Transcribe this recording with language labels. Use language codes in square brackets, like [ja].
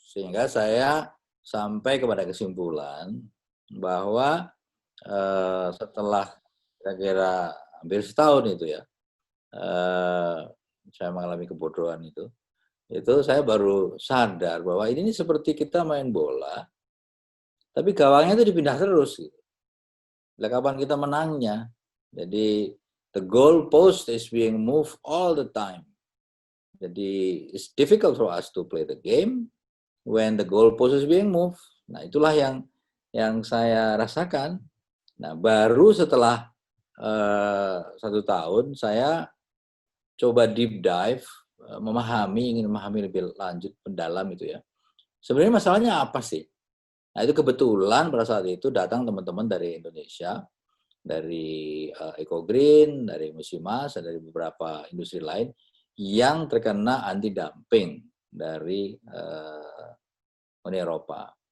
[id] Sehingga saya sampai kepada kesimpulan bahwa setelah kira-kira hampir setahun itu ya, saya mengalami kebodohan itu saya baru sadar bahwa ini seperti kita main bola, tapi gawangnya itu dipindah terus. Gitu. Kapan kita menangnya? Jadi [en] the goal post is being moved all the time. [id] Jadi [en] it's difficult for us to play the game when the goal post is being moved. [id] Nah itulah yang saya rasakan. Nah baru setelah 1 tahun saya coba [en] deep dive, [id] ingin memahami lebih lanjut, mendalam itu ya. Sebenarnya masalahnya apa sih? Nah itu kebetulan pada saat itu datang teman-teman dari Indonesia, dari EcoGreen, dari Musimas, dan dari beberapa industri lain yang terkena anti-dumping dari Uni Eropa.